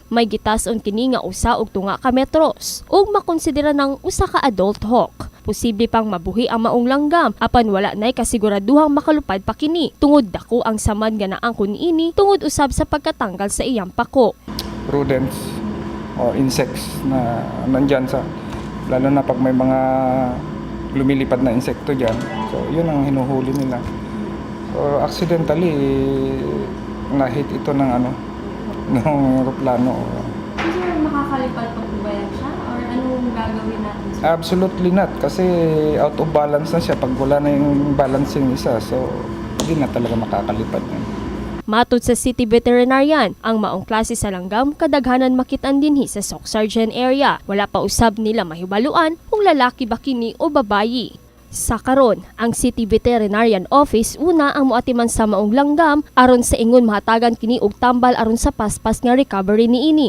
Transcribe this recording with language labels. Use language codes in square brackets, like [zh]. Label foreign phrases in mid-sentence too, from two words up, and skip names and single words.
[ceb] May gitason kini nga usa og tunga ka metros ug makonsidera ng usa ka adult hawk. Posible pang mabuhi ang maong langgam apan wala nay kasiguraduhang makalupad pa kini tungod dako ang samad nga naang kuniini tungod usab sa pagkatanggal sa iyang pako. [en] Rodents or insects [tl] na nandyan sa, lalo na pag may mga lumilipad na insekto dyan, so yun ang hinuhuli nila. So accidentally na-hit ito ng ng eroplano. Sir, makakalipad pa po ba yan siya or anong gagawin natin? [en] Absolutely not, [tl] kasi [en] out of balance [tl] na siya pag wala na yung balancing isa, so hindi na talaga makakalipad yan. [ceb] Matod sa City Veterinarian, ang maong klase sa langgam kadaghanan makitaan dinhi sa Soc-Sargent area. Wala pa usab nila mahibaluan kung lalaki ba kini o babayi. Sa karon, ang City Veterinarian Office una ang moatiman sa maong langgam aron sa ingon mahatagan kini og tambal aron sa paspas nga recovery niini.